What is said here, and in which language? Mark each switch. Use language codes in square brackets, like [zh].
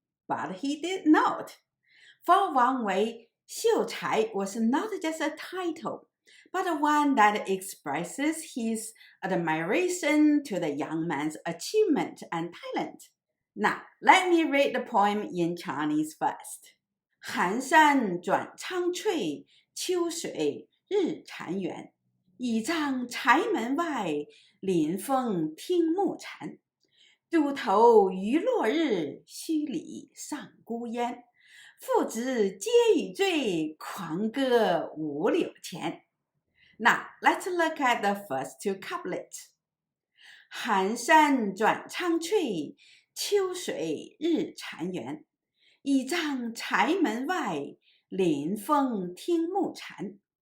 [en] But he did not. For Wang Wei, 秀才 was not just a title, but one that expresses his admiration to the young man's achievement and talent. Now, let me read the poem in Chinese first. [zh] 寒山转苍翠，秋水日潺湲。倚杖柴门外，临风听暮蝉。独头余落日，墟里上孤烟。父子皆已醉，狂歌五柳前。 [en] Now, let's look at the first two couplets. [zh] 寒山转苍翠，秋水日潺湲。倚杖柴门外，临风听暮蝉。